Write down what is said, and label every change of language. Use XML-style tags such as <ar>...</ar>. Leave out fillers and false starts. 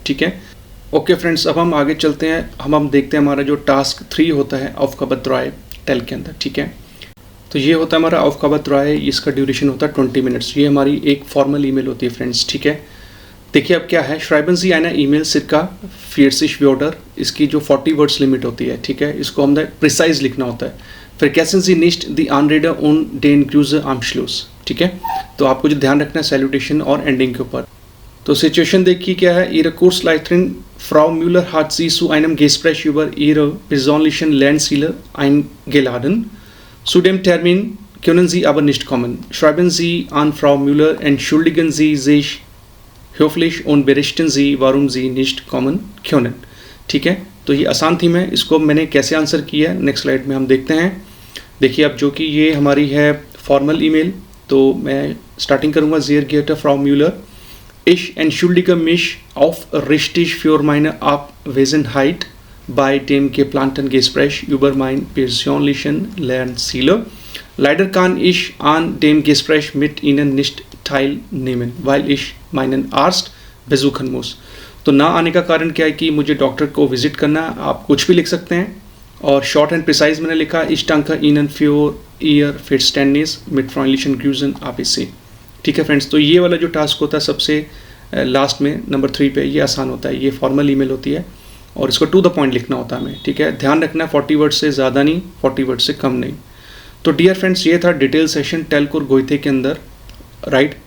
<hi>ठीक है, okay friends, अब हम आगे चलते हैं। हम देखते हैं हमारा जो टास्क 3 होता है Aufgabe-3 टेल के अंदर। ठीक है, तो ये होता है हमारा Aufgabe-3, इसका ड्यूरेशन होता है 20 मिनट्स। ये हमारी एक फॉर्मल ईमेल होती है फ्रेंड्स। ठीक है, देखिए अब क्या है,</hi> <de>Schreiben Sie eine E-Mail circa 40 Wörter,</de> <hi>इसकी जो 40 वर्ड्स लिमिट होती है। ठीक है, इसको हमने प्रिसाइज लिखना होता है।</hi> <de>Vergessen Sie nicht die Anrede und den Grüße am Schluss।</de> <hi>ठीक है, तो आपको जो ध्यान रखना है सैल्यूटेशन और एंडिंग के ऊपर। तो सिचुएशन देखिए क्या है,</hi> <de>Ihre Kursleiterin Frau Müller hat Sie zu einem Gespräch über Ihre persönlichen Lernziele eingeladen. Zu dem Termin können Sie aber nicht kommen. Schreiben Sie an Frau Müller, entschuldigen Sie sich höflich und berichten Sie, warum Sie nicht kommen können।</de> <hi>ठीक है, तो ये आसान theme है। इसको मैंने कैसे answer किया है नेक्स्ट स्लाइड में हम देखते हैं। देखिए अब जो कि ये हमारी है फॉर्मल ईमेल, तो मैं स्टार्टिंग करूँगा,</hi> <de>Sehr geehrte Frau Müller, ich entschuldige mich aufrichtig für meine Abwesenheit bei dem geplanten Gespräch über meine persönlichen Lernziele. Leider kann ich an dem Gespräch mit Ihnen nicht teilnehmen, weil ich meinen Arzt besuchen muss।</de> <hi>तो ना आने का कारण क्या है कि मुझे doctor को विजिट करना है। आप कुछ भी लिख सकते हैं। और शॉर्ट एंड प्रिसाइज मैंने लिखा,</hi> <de>Ich danke Ihnen für Ihr Verständnis mit freundlichen Grüßen ABC।</de> <hi>ठीक है फ्रेंड्स, तो ये वाला जो टास्क होता है सबसे लास्ट में नंबर 3 पे, ये आसान होता है। ये फॉर्मल ईमेल होती है और इसको टू द पॉइंट लिखना होता है हमें। ठीक है, ध्यान रखना है 40 वर्ड से ज़्यादा नहीं, 40 वर्ड से कम नहीं। तो डियर फ्रेंड्स, ये था डिटेल सेशन टेलकोर गोइथे के अंदर, राइट।</hi>